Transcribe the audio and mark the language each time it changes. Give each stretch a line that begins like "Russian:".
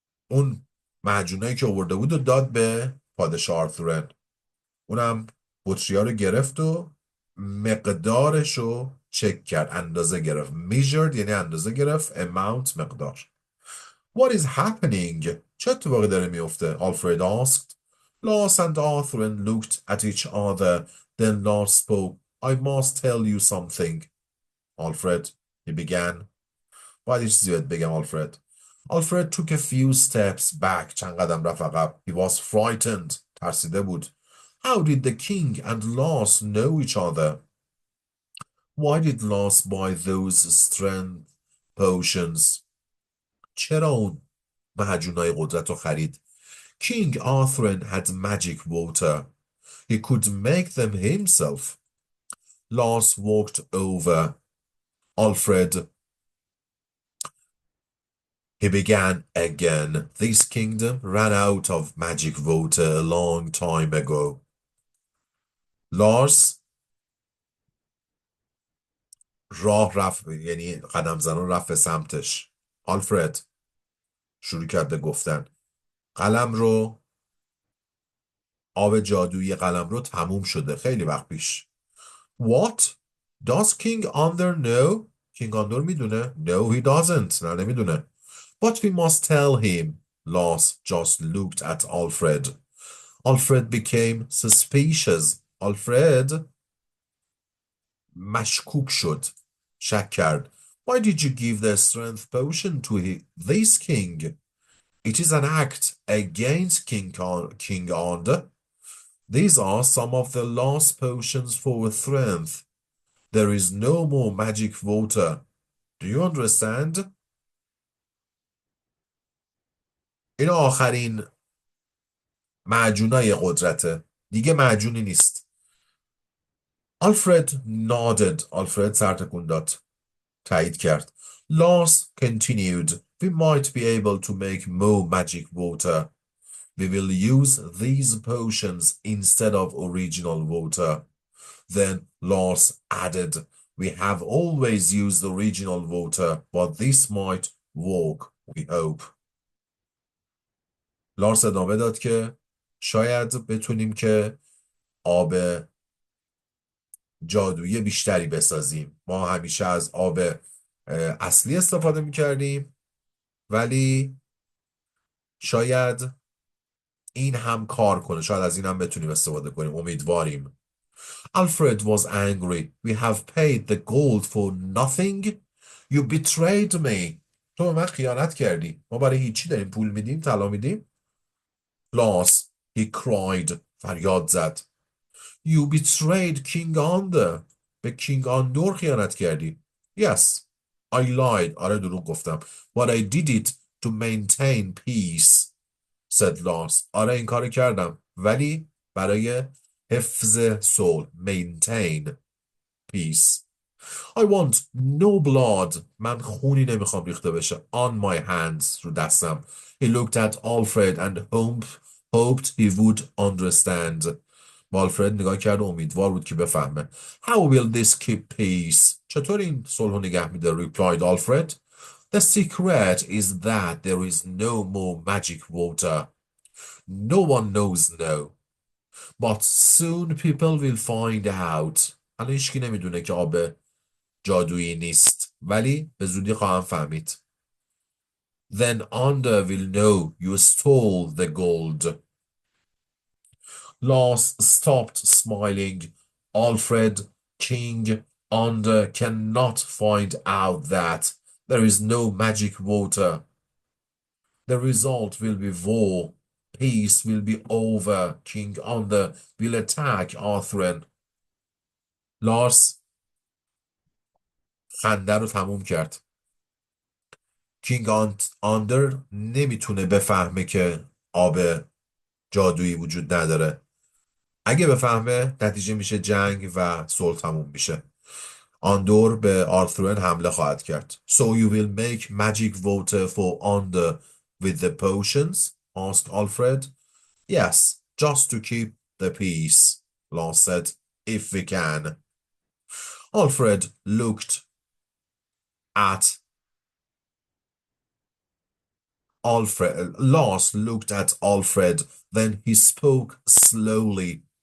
Persian: اون معجونایی که آورده بود و داد به پادشاه آرثور. اونم بطری‌ها رو گرفت و مقدارش رو چک کرد، اندازه گرفت. measured یعنی اندازه گرفت، amount مقدار.
English: What is happening?
Persian: چه اتفاقی داره میفته؟
English: Alfred asked. Lars and Arthur looked at each other. Then Lars spoke. I must tell you something. Alfred, he began.
Persian: باید یه چیزی بهت بگم Alfred.
English: Alfred took a few steps back.
Persian: چند قدم رفت عقب.
English: He was frightened.
Persian: ترسیده بود.
English: How did the king and Lars know each other? Why did Lars buy those strength potions?
Persian: چرا اون معجونای قدرت رو خرید؟
English: King Arthur had magic water. He could make them himself. Lars walked over. Alfred, he began again. This kingdom ran out of magic water a long time ago.
Persian: Lars راه رفت، یعنی قدم زنان رفت به سمتش. آلفرد شروع کرد به گفتن. قلم رو، آب جادویی قلم رو تموم شده خیلی وقت پیش.
English: What? Does King Under know?
Persian: King Under میدونه؟
English: No, he doesn't.
Persian: نه نمیدونه.
English: But we must tell him. Lars just looked at Alfred. Alfred became suspicious.
Persian: Alfred مشکوک شد. شک کرد.
English: Why did you give the strength potion to this king? It is an act against King Under. These are some of the last potions for strength. There is no more magic water. Do you understand?
Persian: این آخرین معجونای قدرته. دیگه معجونی نیست.
English: Alfred nodded.
Persian: Alfred سر تکون داد. تایید کرد.
English: Lars continued. We might be able to make more magic water. We will use these potions instead of original water. Then Lars added, we have always used original water, but this might work, we hope.
Persian: لارس ادامه داد که شاید بتونیم که آب جادویی بیشتری بسازیم. ما همیشه از آب اصلی استفاده میکردیم، ولی شاید این هم کار کنه. شاید از این هم بتونیم استفاده کنیم. امیدواریم.
English: Alfred was angry. We have paid the gold for nothing. You betrayed me.
Persian: تو به من خیانت کردی. ما برای هیچی داریم پول میدیم، طلا میدیم.
English: Loss, he cried.
Persian: فریاد زد.
English: You betrayed King Under.
Persian: به کینگ آندور خیانت کردی.
English: Yes, I lied.
Persian: آره دروغ گفتم.
English: But I did it to maintain peace, said Loss.
Persian: آره این کارو کردم. ولی برای حفظ صلح.
English: Maintain peace. I want no blood.
Persian: من خونی نمیخوام ریخته بشه.
English: On my hands.
Persian: رو دستم.
English: He looked at Alfred and hoped he would understand.
Persian: آلفرد نگاه کرد و امیدوار بود که بفهمه.
English: How will this keep peace?
Persian: چطور این صلح رو نگه میده؟
English: replied Alfred. The secret is that there is no more magic water. No one knows now. But soon people will find out.
Persian: الان هیچکی نمیدونه که آب جادویی نیست. ولی به زودی خواهم فهمید.
English: Then Under will know you stole the gold. Lars stopped smiling. Alfred, King, Under cannot find out that there is no magic water. The result will be war. Peace will be over. King Under will attack Arthur.
Persian: Lars خنده رو تموم کرد. کینگ آندر نمیتونه بفهمه که آب جادویی وجود نداره. اگه بفهمه نتیجه میشه جنگ و صلح تموم میشه. آندور به آرثورن حمله خواهد کرد.
English: So you will make magic water for Under with the potions? asked Alfred. Yes, just to keep the peace, Lars said, if we can. Alfred looked at Lars looked at Alfred, then he spoke slowly.